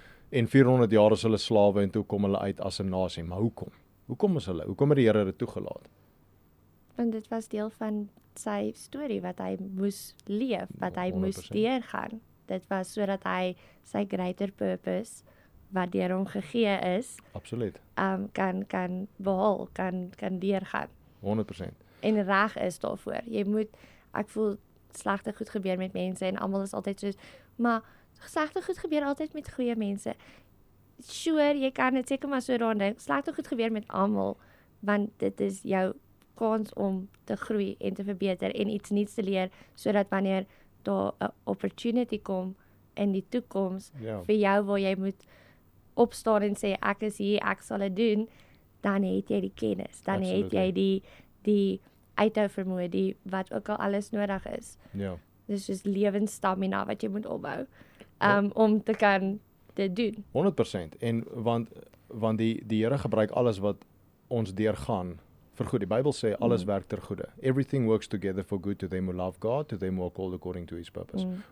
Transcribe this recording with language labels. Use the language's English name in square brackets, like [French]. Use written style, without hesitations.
[Afrikaans] En 400 jaar is hulle slawe en toe kom hulle uit as 'n nasie. Maar hoekom? Hoekom het die Here dit toegelaat? Want dit was deel van sy storie wat hy moes leef, wat hy 100%. moes deurgaan. Dit was sodat hy sy greater purpose wat deur hom gegee is, Absoluut. kan behaal, kan deurgaan. 100%. En reg is daarvoor. Jy moet, ek voel slegte goed gebeur met mense en almal is altyd soos, maar slegte goed gebeur altyd met goeie mense. Sure, jy kan dit seker maar so daaraan dink. Slegte goed gebeur met almal, want dit is jou kans om te groei en te verbeter en iets nuuts te leer, sodat wanneer daar 'n opportunity kom in die toekoms Ja. vir jou waar jy moet opstaan en sê ek is hier, ek sal dit doen, dan het jy die kennis, dan het [English] Absolutely. [Afrikaans] jy die uithou vermoë, die wat ook al alles nodig is. Ja. Dis soos lewensstamina wat jy moet opbou Ja. om te kan dit doen. 100%. En want die Here gebruik alles wat ons deurgaan vir goed. Die Bybel sê alles werk ter goeie. [English] Everything works together for good to them who love God, to them who are called according to his purpose.